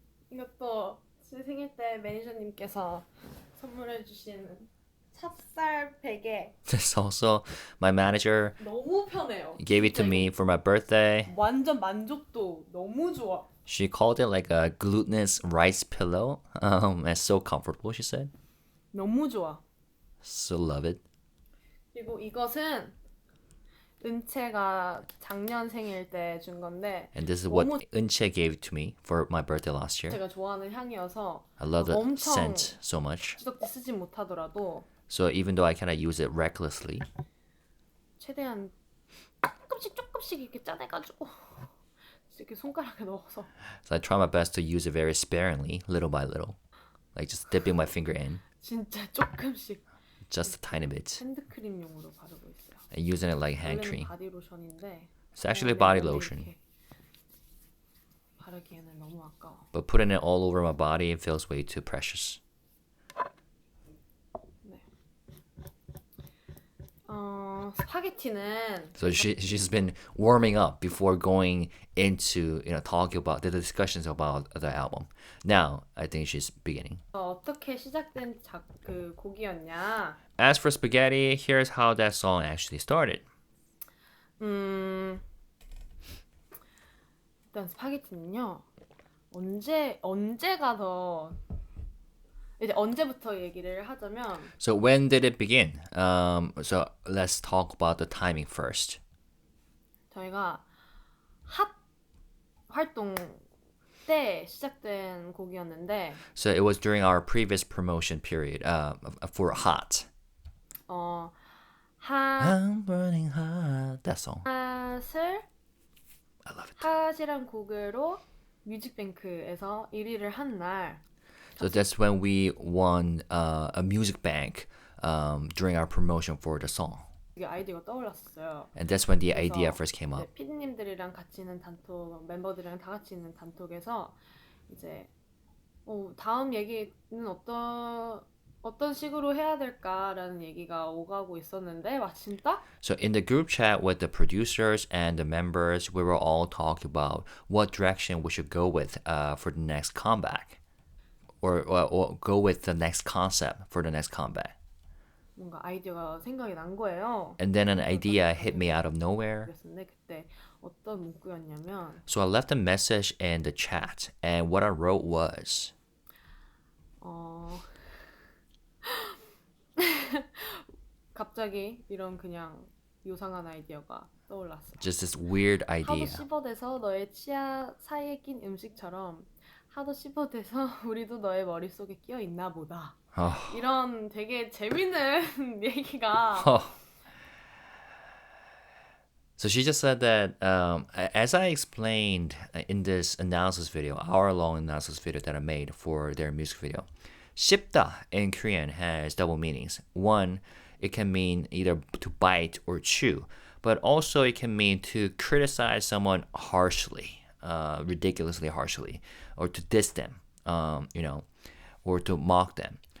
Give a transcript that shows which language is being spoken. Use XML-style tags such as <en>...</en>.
<ko>이것도 제 생일 때 매니저님께서 선물해 주신 찹쌀 베개.</ko> <en>This also, my manager</en> <ko>너무 편해요.</ko> <en>gave it to me for my birthday.</en> <ko>완전 만족도 너무 좋아.</ko> <en>She called it like a glutinous rice pillow. It's so comfortable, she said.</en> <ko>너무 좋아.</ko> <en>So love it.</en> <ko>그리고 이것은 은채가 작년 생일 때 준 건데</ko> <en>And this is what 은채 gave to me for my birthday last year.</en> <ko>제가 좋아하는 향이어서</ko> <en>I love the</en> <ko>엄청</ko> <en>scent so much.</en> <ko>지독지 쓰진 못하더라도</ko> <en>So even though I cannot use it recklessly,</en> <ko>최대한 조금씩 이렇게 짜내가지고 이렇게 손가락에 넣어서</ko> <en>so I try my best to use it very sparingly, little by little, like just dipping my finger in,</en> <ko>진짜 조금씩</ko> <en>just a tiny bit,</en> <ko>핸드크림용으로 바르고 있어요.</ko> <en>and using it like hand</en> <ko>원래는</ko> <en>cream.</en> <ko>바디로션인데</ko> <en>It's actually</en> <ko>내</ko> <en>body</en> <ko>몸에</ko> <en>lotion,</en> <ko>이렇게 바르기에는 너무 아까워.</ko> <en>but putting it all over my body, it feels way too precious.</en> <ko>스파게티는</ko> <en>So she's been warming up before going into talking about the discussions about the album. Now I think she's beginning.</en> <ko>어떻게 시작된 그 곡이었냐?</ko> <en>As for Spaghetti, here's how that song actually started.</en> <ko>일단 스파게티는요. 언제가 더 이제 언제부터 얘기를 하자면</ko> <en>So when did it begin? So let's talk about the timing first.</en> <ko>저희가 핫 활동 때 시작된 곡이었는데</ko> <en>So it was during our previous promotion period for Hot. I'm burning hot. That song.</en> <ko>핫을</ko> <en>I love it.</en> <ko>핫이란 곡으로 뮤직뱅크에서 1위를 한 날.</ko> <en>So that's when we won a music bank during our promotion for the song.</en> <ko>이게 아이디어가 떠올랐어요.</ko> <en>And that's when the idea first came up.</en> <ko>피디님들이랑 같이 있는 단톡, 멤버들이랑 다 같이 있는 단톡에서 이제 다음 얘기는 어떤 식으로 해야 될까라는 얘기가 오가고 있었는데 마침 딱</ko> <en>So in the group chat with the producers and the members, we were all talking about what direction we should go with for the next comeback. Or go with the next concept for the next comeback.</en> <ko>뭔가 아이디어가 생각이 난 거예요.</ko> <en>And then an idea hit me out of nowhere.</en> <ko>그랬는데 그때 어떤 문구였냐면</ko> <en>So I left a message in the chat, and what I wrote was</en> <ko>갑자기 이런 그냥 요상한 아이디어가 떠올랐어.</ko> <en>just this weird</en> <ko>하도</ko> <en>idea.</en> <ko>씹어대서 너의 치아 사이에 낀 음식처럼 하도 씹어대서 우리도 너의 머릿속에 끼어 있나 보다. 이런 되게 재밌는 얘기가</ko> <en>So she just said that, as I explained in this analysis video, hour-long analysis video that I made for their music video,</en> <ko>씹다</ko> <en>in Korean has double meanings. One, it can mean either to bite or chew, but also it can mean to criticize someone harshly, ridiculously harshly, or to diss them, or to mock them.</en>